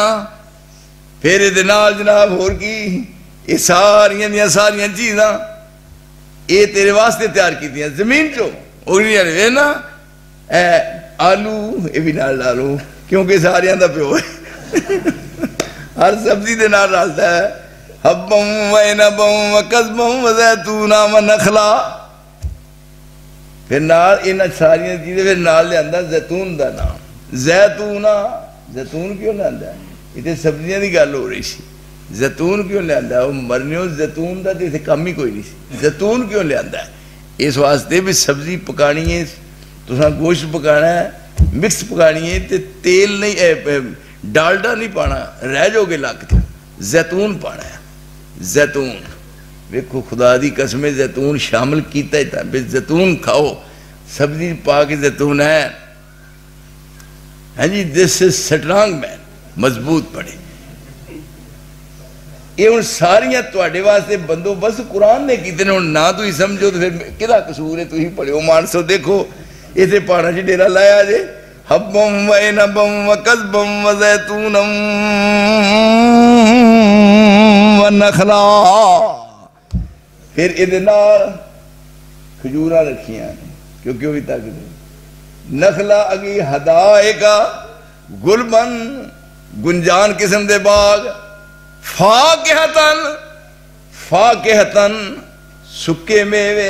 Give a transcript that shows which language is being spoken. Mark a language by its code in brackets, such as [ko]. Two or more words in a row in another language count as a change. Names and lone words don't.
[pa] ਫਿਰ ਯੇ ਨਾਲ ਜਨਾਬ ਹੋਰ ਕੀ, ਯੇ ਸਾਰੀਆਂ ਚੀਜ਼ਾਂ ਯੇ ਤੇਰੇ ਵਾਸਤੇ ਤਿਆਰ ਕੀ ਜ਼ਮੀਨ ਚੋ ਉਗਲੀਆਂ ਨੇ। ਵੇ ਨਾ ਆਲੂ ਯੇ ਭੀ ਨਾਲ ਡਾਲੋ, ਕਿਉਂਕਿ ਸਾਰੀਆਂ ਦਾ ਪਿਓ ਹੈ ਹਰ ਸਬਜ਼ੀ ਦੇ ਨਾਲ ਰਲਦਾ ਹੈ। [ar] حبا وعنبا وقضبا وزيتونا ونخلا. [pa] ਫਿਰ ਨਾਲ ਇਨ੍ਹਾਂ ਸਾਰੀਆਂ ਚੀਜ਼ੇਂ ਫਿਰ ਨਾਲ ਲਿਆਂਦਾ ਜ਼ੈਤੂਨ ਦਾ ਨਾਮ। ਜ਼ੈਤੂਨ ਕਿਉਂ ਲਿਆਂਦਾ? ਇੱਥੇ ਸਬਜ਼ੀਆਂ ਦੀ ਗੱਲ ਹੋ ਰਹੀ ਸੀ, ਜ਼ੈਤੂਨ ਕਿਉਂ ਲਿਆਂਦਾ? ਵੋ ਮਰਨੀਓ ਜ਼ੈਤੂਨ ਦਾ ਤੇ ਇੱਥੇ ਕਮ ਹੀ ਕੋਈ ਨਹੀਂ ਸੀ। ਜ਼ੈਤੂਨ ਕਿਉਂ ਲਿਆਂਦਾ? ਇਸ ਵਾਸਤੇ ਭੀ ਸਬਜ਼ੀ ਪਕਾਨੀ ਹੈ, ਤੁਸਾਂ ਗੋਸ਼ਤ ਪਕਾਨਾ ਹੈ, ਮਿਕਸ ਪਕਾਨੀ ਹੈ, ਤੇ ਤੇਲ ਨਹੀਂ ਡਾਲਡਾ ਨਹੀਂ ਪਾਨਾ, ਰਹਿ ਜਾਓਗੇ ਲੱਕ ਤੋ। ਜ਼ੈਤੂਨ ਪਾਨਾ ਹੈ, ਜ਼ੈਤੂਨ। ਵੇਖੋ ਖ਼ੁਦਾ ਦੀ ਕਸਮ ਜ਼ੈਤੂਨ ਸ਼ਾਮਲ ਕੀਤਾ ਹੀ ਥਾ, ਜ਼ੈਤੂਨ ਖਾਓ, ਸਬਜ਼ੀ ਪਾ ਕੇ ਜ਼ੈਤੂਨ ਹੈ। ਹਾਂ ਜੀ, [en] this is strong man, [pa] ਮਜ਼ਬੂਤ ਪੜੇ। ਯੇ ਹੁਣ ਸਾਰੀਆਂ ਤੁਹਾਡੇ ਵਾਸਤੇ ਬੰਦੋਬਸਤ ਕੁਰਾਨ ਨੇ ਕੀਤੇ ਨੇ। ਹੁਣ ਨਾ ਤੁਸੀਂ ਸਮਝੋ ਤੋ ਫਿਰ ਕਿਹਦਾ ਕਸੂਰ ਹੈ? ਤੁਸੀਂ ਪੜ੍ਹਿਓ ਮਾਨਸੋ, ਦੇਖੋ ਇੱਥੇ ਪਹਾੜਾਂ 'ਚ ਡੇਰਾ ਲਾਇਆ ਜੇ। [ar] حبا وعنبا وقضبا وزيتونا ونخلا. [pa] ਫਿਰ ਇਹਦੇ ਨਾਲ ਖਜੂਰਾਂ ਰੱਖੀਆਂ ਕਿਉਂਕਿ ਵੋ ਭੀ ਤਾਕਤ। [ar] نخلا وحدائق غلبا, [pa] ਗੁੰਜਾਨ ਕਿਸਮ ਦੇ ਬਾਗ। ਫਾਕਿਹਤਨ ਸੁੱਕੇ ਮੇਵੇ।